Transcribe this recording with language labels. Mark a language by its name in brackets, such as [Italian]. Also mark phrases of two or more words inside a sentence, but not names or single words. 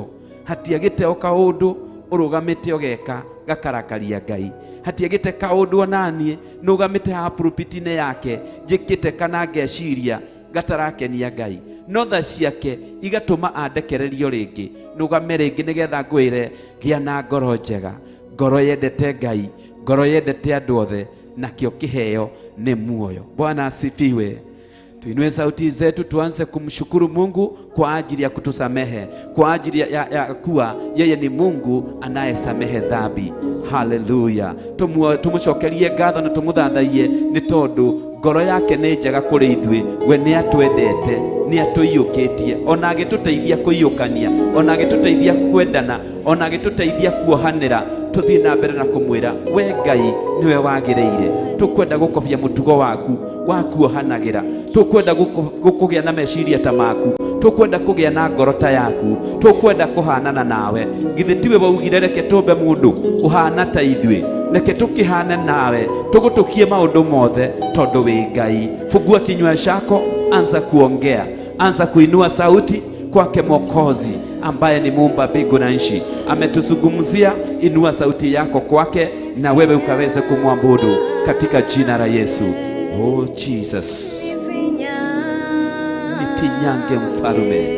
[Kikuyu] Hatiagĩte o kaũndũ ũrũgamĩte ũgeka gakarakaria Ngai, hatiagĩte kaũndũ onaniĩ nũgamĩte haha pulpiti-inĩ yake njĩkĩte kana ngeciria gatarakenia Ngai, no tha ciake igatũma andekererio rĩngĩ nũgame rĩngĩ nĩgetha ngwĩre gĩa na ngoro njega, ngoro yendete Ngai, ngoro yendete andũ othe, nakĩo kĩheo nĩ muoyo. [Swahili] Bwana asifiwe. Tuinue sauti zetu tuanze kumshukuru Mungu kwa ajili ya kutusamehe, kwa ajili ya kuwa yeye ni Mungu anayesamehe dhambi. Haleluya. [Kikuyu] Tumucokerie ngatho na tumuthathaiye ni tondu ngoro yake nĩ njega kũrĩ ithuĩ, we nĩ atwendete, nĩ atũiyũkĩtie, ona agĩtũteithia kũiyũkania, ona agĩtũteithia kwendana, ona agĩtũteithia kuohanĩra. Tũthiĩ na mbere na kũmwĩra we Ngai niwe wagĩrĩire. Tũkwenda gũkobia mũtugo waku wa kuohanagĩra, tũkwenda gũkũgĩa na meciria ta maku, tũkwenda kũgĩa na ngoro ta yaku, tũkwenda kũhanana nawe. Githĩ tiwe waugire reke tũmbe mũndũ ũhana ta ithuĩ, reke tũkĩhane nawe, tũgũtũkie maũndũ mothe tondũ wĩ Ngai. [Swahili] Fungua kinywa chako, anza kuongea, anza kuinua sauti kwake Mwokozi ambaye ni muumba mbingu na nchi. Ametuzungumzia, inua sauti yako kwake na wewe ukaweze kumwabudu katika jina la Yesu. Oh Jesus, nifinyange mfarume.